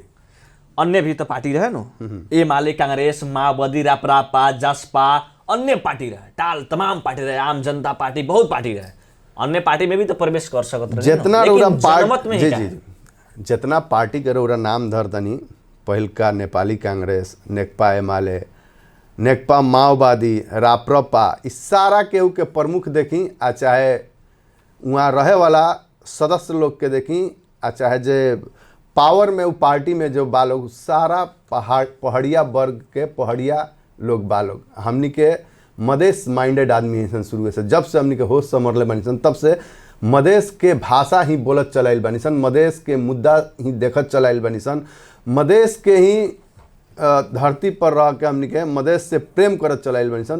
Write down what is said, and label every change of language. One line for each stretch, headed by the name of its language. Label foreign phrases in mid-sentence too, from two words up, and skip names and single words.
Bhojpuri: अन्य भी तो पार्टी रहे नो, ए माले कांग्रेस, माओवादी, रापरापा, जसपा, अन्य पार्टी रहे, टाल तमाम पार्टी रहे, आम जनता पार्टी, बहुत पार्टी रहे। अन्य पार्टी में भी तो प्रवेश कर सकत रहे। जितना पार्टी जी जी जितना पार्टी के रौरा नाम धर तनी, पहिलका नेपाली कांग्रेस, नेकपा एमाले, नेकपा माओवादी, राप्रपा, इस सारा केहू के प्रमुख देखी आ चाहे वहाँ रहे वाला सदस्य लोग के देखी आ चाहे जे पावर में वो पार्टी में जो बा लोग, सारा पहाड़िया वर्ग के पहाड़िया लोग बा लोग। हमनी के मधेश माइंडेड आदमी हैं शुरू से, जब से हमनी के होश समरले बनी सन तब से मधेश के भाषा ही बोलत चलाइल बनी सन, मधेश के मुद्दा ही देखत चलाइल बनी सन, मधेश के ही धरती पर रह के हमनी के मधेश से प्रेम करत चलाइल बनी सन।